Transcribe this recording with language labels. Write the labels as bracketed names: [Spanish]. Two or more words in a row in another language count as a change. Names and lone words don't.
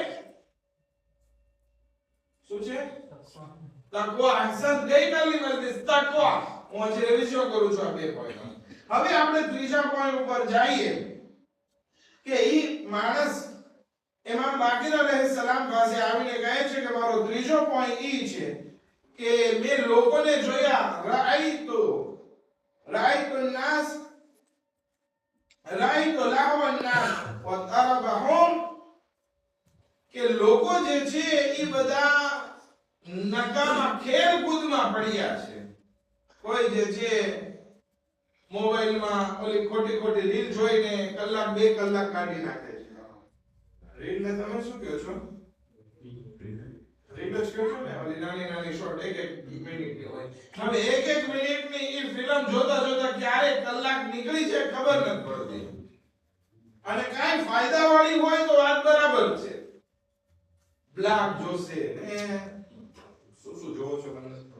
[Gujarati] શું છે તકવા અહસન ગઈકાલની મજલિસ તકવા હું આજે રિવિઝન કરું છું આ 2 પોઈન્ટ હવે આપણે ત્રીજા પોઈન્ટ ઉપર જઈએ કે ઈ માણસ ઇમામ બાકર અલૈહિસ્સલામ પાસે આવીને કહે છે કે મારો ત્રીજો પોઈન્ટ ઈ છે કે મેં લોકોને જોયા રાઈતુ [Arabic] الناس رأيت لهو الناس وطربهم [Gujarati] કે લોકો જે છે ઈ બધા નકામા ખેલકૂદમાં પડ્યા છે કોઈ જે છે મોબાઈલમાં ઓલી ખોટી ખોટી રીલ જોઈને કલાક 2 કલાક કાઢી નાખે છે રીલ ને તમે શું કહો છો રીલ જ કહો છો ને ઓલી નાની શોર્ટ 1 મિનિટની હોય હવે 1 મિનિટની ઈ ફિલ્મ જોતા જોતા ક્યારે કલાક નીકળી જાય ખબર નથી પડતી અને કાઈ ફાયદા વાળી હોય તો વાત બરાબર છે બ્લાક જોશે ને શું જોવો છો મને